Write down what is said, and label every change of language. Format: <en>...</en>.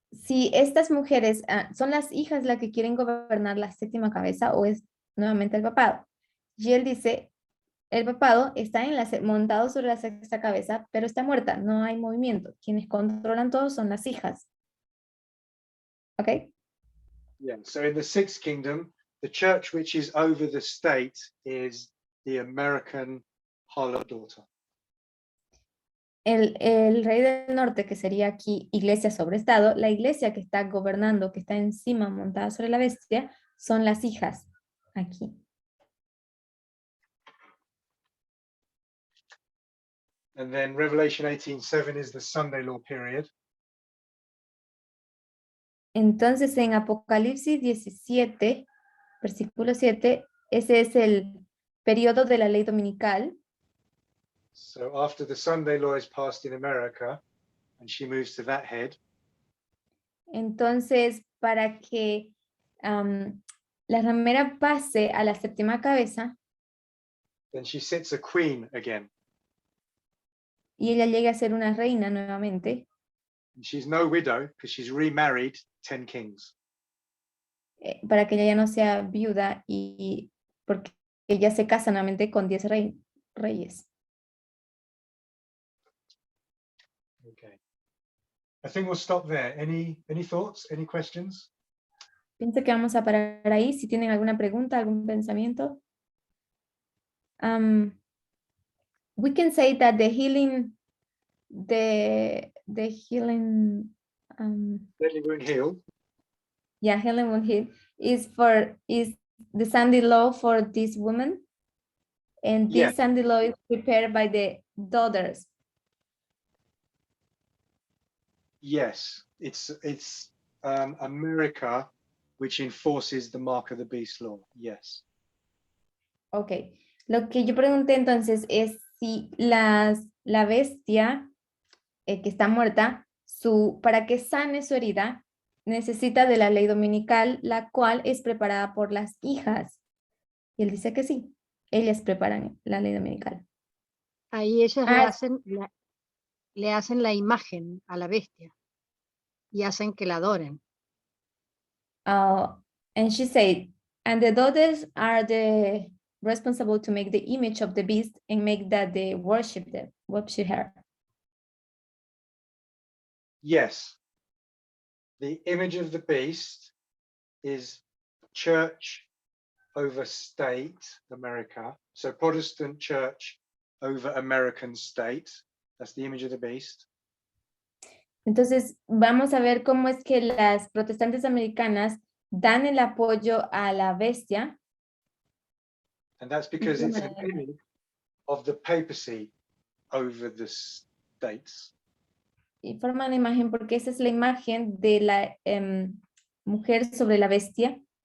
<es>si estas mujeres son las hijas las que quieren gobernar la séptima cabeza o es nuevamente el papado. Y él dice, el papado está montado sobre la sexta cabeza, pero está muerta, no hay movimiento. Quienes controlan todo son las hijas. ¿Ok?</es> <en>Yeah, so in the sixth kingdom, the church which is over the state is the American harlot daughter.</en> <es>El rey del norte, que sería aquí iglesia sobre estado, la iglesia que está gobernando, que está encima montada sobre la bestia, son las hijas aquí.</es> <en>And then Revelation 18:7 is the Sunday law period.</en> <es>Entonces en Apocalipsis 17, versículo 7, ese es el periodo de la ley dominical.</es> <en>So after the Sunday law is passed in America, and she moves to that head.</en> <es>Entonces, para que la ramera pase a la séptima cabeza,</es> <en>Then she sits a queen again.</en> <es>y ella llegue a ser una reina nuevamente,</es> <en>And she's no widow because she's remarried 10 kings.</en> <es>para que ella ya no sea viuda y porque ella se casa nuevamente con 10 reyes.</es> <en>Okay. I think we'll stop there. Any thoughts? Any questions?</en> <es>Pienso que vamos a parar ahí. Si tienen alguna pregunta, algún pensamiento.</es> <en>We can say that the healing, the healing, Deadly wound healed. yeah, healing wound heal is the Sunday law for this woman, and Yeah. this Sunday law is prepared by the daughters. Yes, it's America which enforces the mark of the beast law. Yes.</en> <es>Ok, lo que yo pregunté entonces es si la bestia que está muerta, para que sane su herida, necesita de la ley dominical, la cual es preparada por las hijas. Y él dice que sí, ellas preparan la ley dominical. Ahí ellas le hacen la imagen a la bestia y hacen que la adoren.</es> <en>And she said, and the daughters are the responsible to make the image of the beast and make that they worship her. Yes. The image of the beast is church over state, America. So Protestant church over American state. That's the image of the beast.</en> <es>Entonces, vamos a ver cómo es que las protestantes americanas dan el apoyo a la bestia.</es> <en>And that's because it's an image of the papacy over the states.</en> <es>Y forman la imagen porque esa es la imagen de la mujer sobre la bestia.</es>